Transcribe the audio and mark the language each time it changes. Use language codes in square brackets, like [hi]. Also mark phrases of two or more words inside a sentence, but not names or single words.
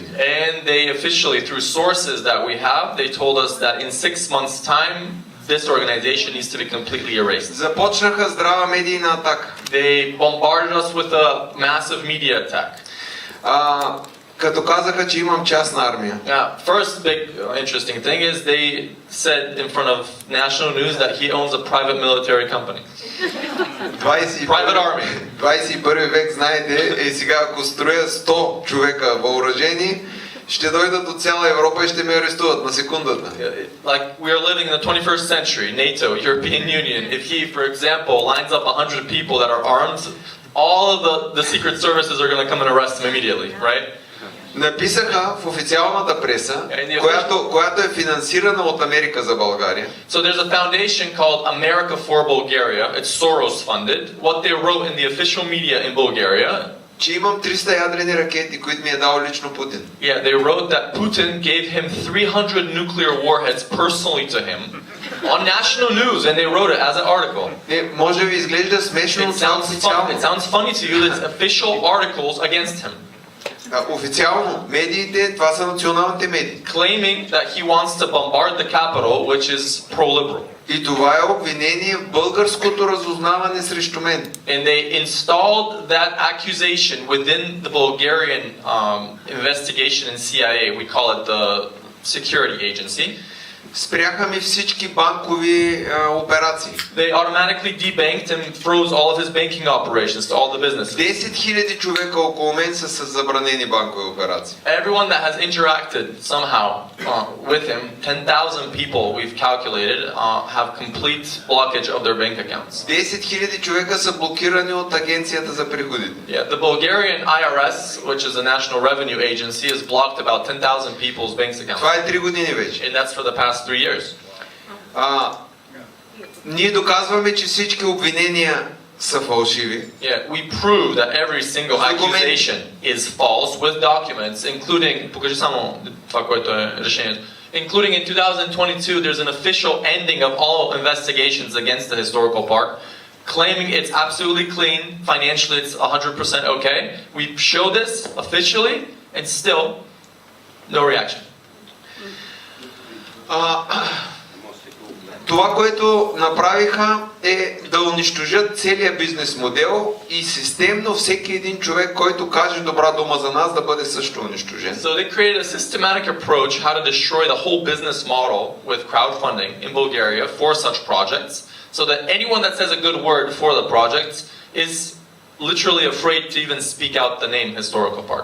[en] And they officially, through sources that we have, they told us that in 6 months' time, this organization needs to be completely erased. [bg] Започнаха здрава медийна атака. [en] They bombarded us with a massive media attack. [bg] Като казаха, че имам частна армия. [en] Yeah, first big interesting thing is they said in front of national news that he owns a private military company. Private army. [bg] 21 век, знаете, сега ако строя 100 човека въоръжени, ще дойдат от цяла Европа и ще ме арестуват на секундата. [en] Like we are living in the 21st century, NATO, European Union. If he, for example, lines up 100 people that are armed, all of the secret services are going to come and arrest him immediately, right? [bg] Написаха в официалната преса, която е финансирана от Америка за България. [en] So there's a foundation called America for Bulgaria. It's Soros funded. What they wrote in the official media in Bulgaria, [bg] че имам 300 ядрени ракети, които ми е дал лично Путин. [en] yeah, they wrote that Putin gave him 300 nuclear warheads personally to him on national news, and they wrote it as an article. [bg] Може ви изглежда смешно, [en] It sounds funny to you that it's official articles against him. [bg] Официално медиите, това са националните медии. [en] Claiming that he wants to bombard the capital, which is pro-liberal. [bg] И това е обвинение в българското разузнаване срещу мен. [en] And they installed that accusation within the Bulgarian investigation in CIA. We call it the security agency. [bg] Спряха ми всички банкови операции. [en] They automatically debanked and froze all of his banking operations to all the businesses. [bg] 10 000 човека около мен са с забранени банкови операции. [en] Everyone that has interacted somehow with him, 10,000 people we've calculated, have complete blockage of their bank accounts. [bg] 10 000 човека са блокирани от Агенцията за приходите. [en] Yeah, the Bulgarian IRS, which is a national revenue agency, has blocked about 10,000 people's bank accounts. [bg] Това е 3 години вече. [en] And that's for the past 3 years. [bg] Ние доказваме, че всички обвинения са фалшиви. [en] Yeah, we prove that every single accusation is false with documents, including, [bg] покажи само това, което е решението. [en] Including in 2022, there's an official ending of all investigations against the historical park, claiming it's absolutely clean, financially it's 100% okay. We show this officially, and still, no reaction. [bg] Това, което направиха е да унищожат целият бизнес модел и системно всеки един човек, който каже добра дума за нас, да бъде също унищожен. [en] So they created a systematic approach how to destroy the whole business model with crowdfunding in Bulgaria for such projects, so that anyone that says a good word for the projects is literally afraid to even speak out the name Historical Park.